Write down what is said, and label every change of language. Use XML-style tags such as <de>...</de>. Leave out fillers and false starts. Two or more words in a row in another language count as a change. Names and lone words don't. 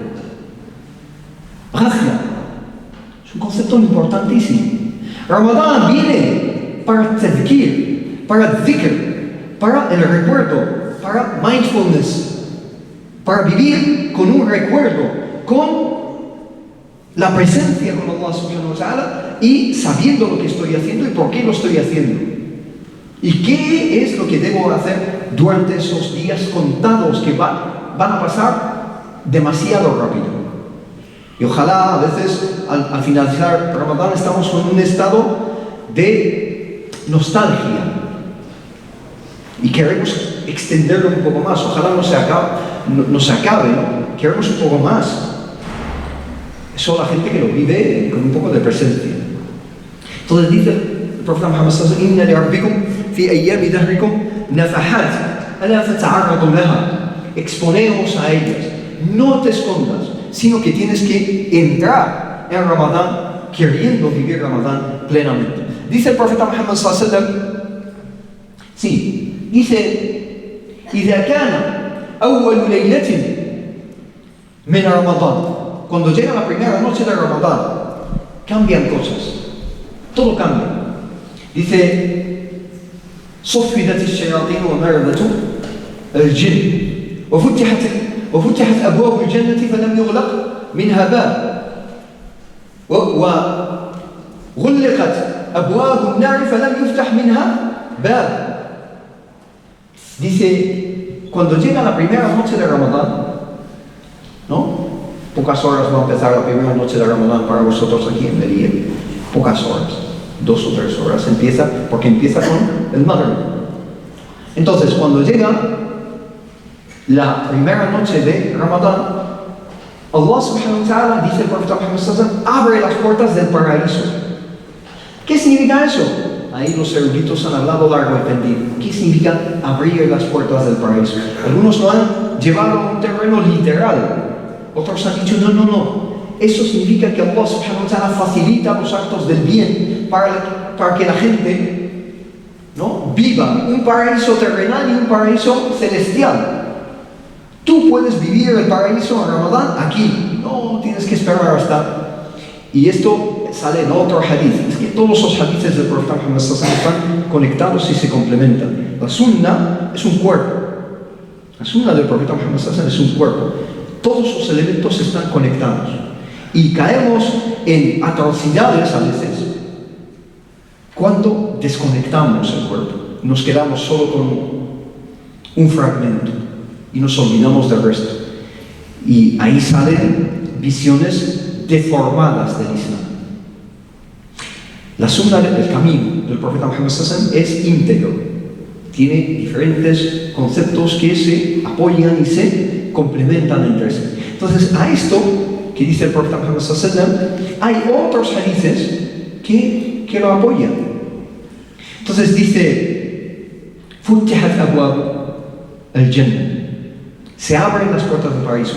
<es>Ghafla es un concepto importantísimo. Ramadán viene para tadhkir, para dhikr, para el recuerdo, para mindfulness, para vivir con un recuerdo, con la presencia con</es> <ar>الله سبحانه وتعالى</ar> <es>y sabiendo lo que estoy haciendo y por qué lo estoy haciendo. ¿Y qué es lo que debo hacer durante esos días contados que van a pasar demasiado rápido? Y ojalá a veces al finalizar Ramadán estamos en un estado de nostalgia y queremos extenderlo un poco más. Ojalá no se acabe, ¿no? Queremos un poco más. Eso la gente que lo vive con un poco de presencia. Entonces dice el profeta Muhammad</es> <ar>صلى الله عليه وسلم: "إن لربكم في أيام دهركم نفحات ألا فتعرضوا لها."</ar> <es>Exponeos a ellas, no te escondas, sino que tienes que entrar en Ramadán queriendo vivir Ramadán plenamente. Dice el profeta Muhammad</es> <ar>صلى الله عليه وسلم,</ar> <es>sí, dice:</es> <ar>"إذا كان أول ليلة من رمضان."</ar> <es>Cuando llega la primera noche de Ramadán, cambian cosas. Todo cambia. Dice:</es> <ar>صفدت الشياطين ومردت الجن وفتحت أبواب الجنة فلم يغلق منها باب وغلقت أبواب النار فلم يفتح منها باب.</ar> <es>Dice: cuando llega la primera noche de Ramadán, ¿no? Pocas horas va a empezar la primera noche de Ramadán para vosotros aquí en Melilla. Pocas horas, 2 o 3 horas porque empieza con el Maghrib. Entonces, cuando llega la primera noche de Ramadán,</es> <ar>الله سبحانه وتعالى,</ar> <es>dice el profeta Muhammad</es> <ar>صلى الله عليه وسلم,</ar> <es>abre las puertas del paraíso. ¿Qué significa eso? Ahí los eruditos han hablado largo y tendido. ¿Qué significa abrir las puertas del paraíso? Algunos lo han llevado a un terreno literal. Otros han dicho, no. Eso significa que</es> <ar>الله سبحانه وتعالى</ar> <es>facilita los actos del bien para que la gente, ¿no?, viva un paraíso terrenal y un paraíso celestial. Tú puedes vivir el paraíso en Ramadán aquí. No tienes que esperar hasta... Y esto sale en otro hadith. Es que todos los hadiths del profeta Muhammad</es> <ar>صلى الله عليه وسلم</ar> <es>están conectados y se complementan. La sunna es un cuerpo. La sunna del profeta Muhammad</es> <ar>صلى الله عليه وسلم</ar> <es>es un cuerpo. Todos los elementos están conectados y caemos en atrocidades a veces cuando desconectamos el cuerpo, nos quedamos solo con un fragmento y nos olvidamos del resto, y ahí salen visiones deformadas del Islam. La sunna del camino del profeta Muhammad</es> <ar>صلى الله عليه وسلم</ar> <es>es íntegro, tiene diferentes conceptos que se apoyan y se complementan entre sí. Entonces, a esto que dice el profeta Muhammad</es> <ar>صلى الله عليه وسلم,</ar> <es>hay otros hadices que lo apoyan. Entonces dice:</es> <ar>"فتحت أبواب الجنة",</ar> <es>se abren las puertas del paraíso.</es>